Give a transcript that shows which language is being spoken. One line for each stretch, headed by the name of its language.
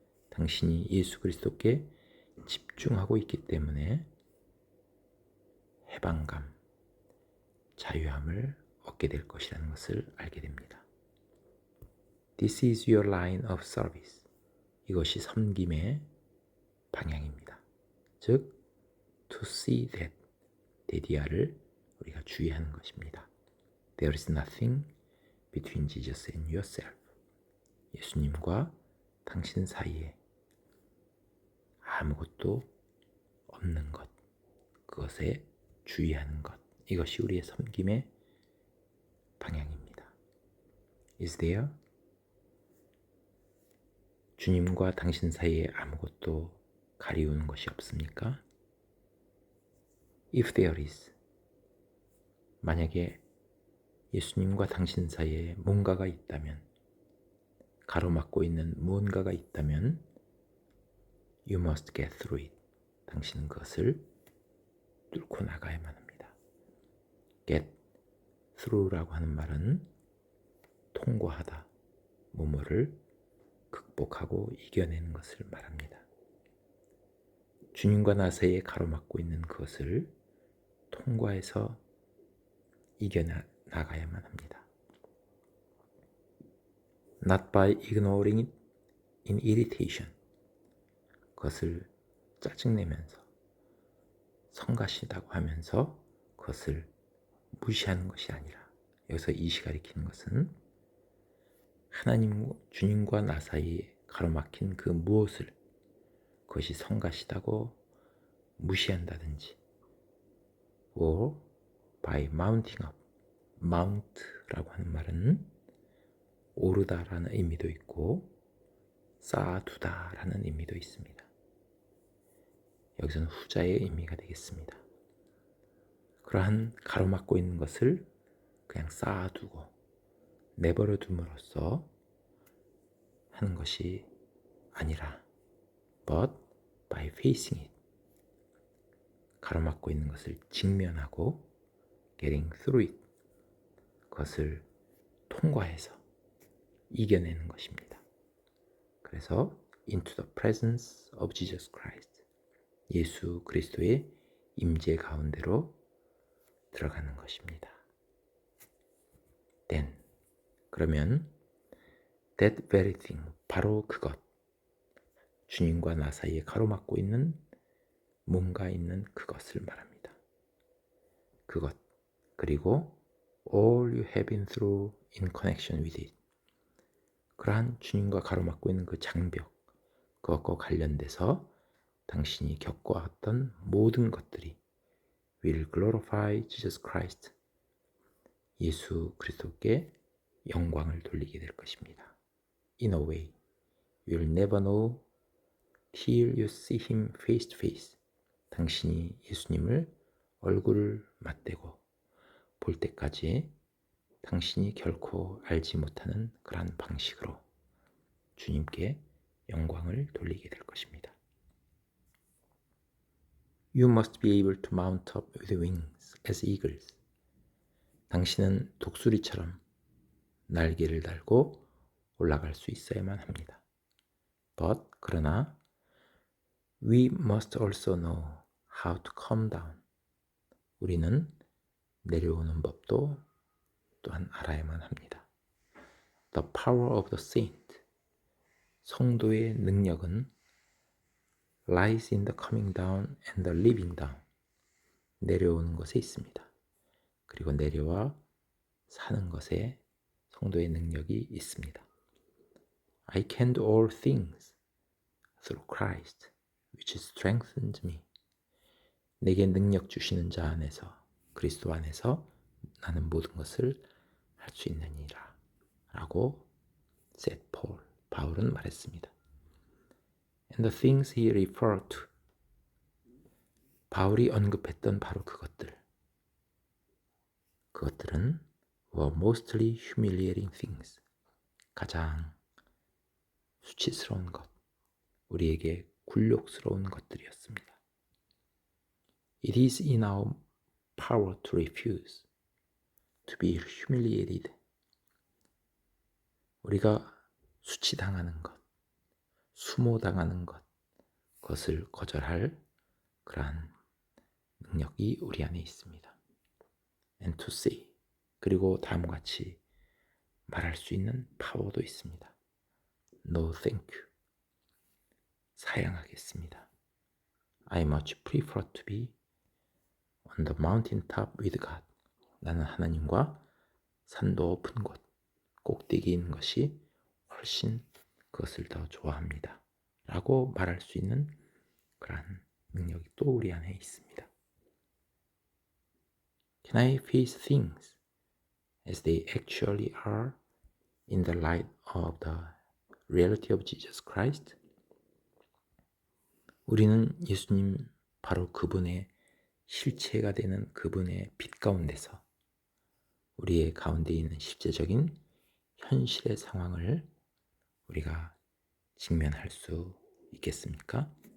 Korean: 당신이 예수 그리스도께 집중하고 있기 때문에 해방감, 자유함을 얻게 될 것이라는 것을 알게 됩니다.
English: This is your line of service.
Korean: 이것이 섬김의 방향입니다. 즉,
English: to see that,
Korean: 데디아를 우리가 주의하는 것입니다.
English: There is nothing between Jesus and yourself.
Korean: 예수님과 당신 사이에 아무것도 없는 것, 그것에 주의하는 것, 이것이 우리의 섬김의 방향입니다.
English: Is there?
Korean: 주님과 당신 사이에 아무것도 가리우는 것이 없습니까?
English: If there is,
Korean: 만약에 예수님과 당신 사이에 뭔가가 있다면, 가로막고 있는 무언가가 있다면
English: You must get through it.
Korean: 당신은 그것을 뚫고 나가야만 합니다. Get through라고 하는 말은 통과하다, 뭐뭐를 극복하고 이겨내는 것을 말합니다. 주님과 나 사이에 가로막고 있는 그것을 통과해서 이겨나가야만 합니다.
English: Not by ignoring it in irritation.
Korean: 그것을 짜증내면서 성가시다고 하면서 그것을 무시하는 것이 아니라, 여기서 이시 가리키는 것은 하나님, 주님과 나 사이에 가로막힌 그 무엇을 그것이 성가시다고 무시한다든지,
English: or by mounting up.
Korean: mount라고 하는 말은 오르다라는 의미도 있고 쌓아두다라는 의미도 있습니다. 여기서는 후자의 의미가 되겠습니다. 그러한 가로막고 있는 것을 그냥 쌓아두고 내버려 둠으로써 하는 것이 아니라
English: but by facing it.
Korean: 가로막고 있는 것을 직면하고
English: getting through it.
Korean: 그것을 통과해서 이겨내는 것입니다. 그래서
English: into the presence of Jesus Christ.
Korean: 예수 그리스도의 임재 가운데로 들어가는 것입니다.
English: Then,
Korean: 그러면
English: that very thing,
Korean: 바로 그것, 주님과 나 사이에 가로막고 있는 뭔가 있는 그것을 말합니다. 그것, 그리고
English: all you have been through in connection with it.
Korean: 그러한 주님과 가로막고 있는 그 장벽, 그것과 관련돼서 당신이 겪어왔던 모든 것들이
English: will glorify Jesus Christ.
Korean: 예수 그리스도께 영광을 돌리게 될 것입니다.
English: In a way, you'll never know till you see him face to face.
Korean: 당신이 예수님을 얼굴을 맞대고 볼 때까지 당신이 결코 알지 못하는 그러한 방식으로 주님께 영광을 돌리게 될 것입니다.
English: You must be able to mount up with wings as eagles.
Korean: 당신은 독수리처럼 날개를 달고 올라갈 수 있어야만 합니다.
English: But,
Korean: 그러나
English: we must also know how to come down.
Korean: 우리는 내려오는 법도 또한 알아야만 합니다.
English: The power of the saint.
Korean: 성도의 능력은
English: lies in the coming down and the living down.
Korean: 내려오는 것에 있습니다. 그리고 내려와 사는 것에 성도의 능력이 있습니다.
English: I can do all things through Christ, which strengthens me.
Korean: 내게 능력 주시는 자 안에서, 그리스도 안에서 나는 모든 것을 할 수 있느니라 라고
English: said Paul,
Korean: 바울은 말했습니다.
English: And the things he referred to,
Korean: 바울이 언급했던 바로 그것들은
English: were mostly humiliating things.
Korean: 가장 수치스러운 것, 우리에게 굴욕스러운 것들이었습니다.
English: It is in our power to refuse, to be humiliated.
Korean: 우리가 수치당하는 것, 수모당하는 것, 그것을 거절할 그러한 능력이 우리 안에 있습니다. And to say, 그리고 다음과 같이 말할 수 있는 파워도 있습니다.
English: No thank you.
Korean: 사양하겠습니다.
English: I much prefer to be on the mountain top with God.
Korean: 나는 하나님과 산 높은 곳, 꼭대기에 있는 것이 훨씬 그것을 더 좋아합니다. 라고 말할 수 있는 그러한 능력이 또 우리 안에 있습니다.
English: Can I face things as they actually are in the light of the reality of Jesus Christ?
Korean: 우리는 예수님 바로 그분의 실체가 되는 그분의 빛 가운데서 우리의 가운데 있는 실제적인 현실의 상황을 우리가 직면할 수 있겠습니까?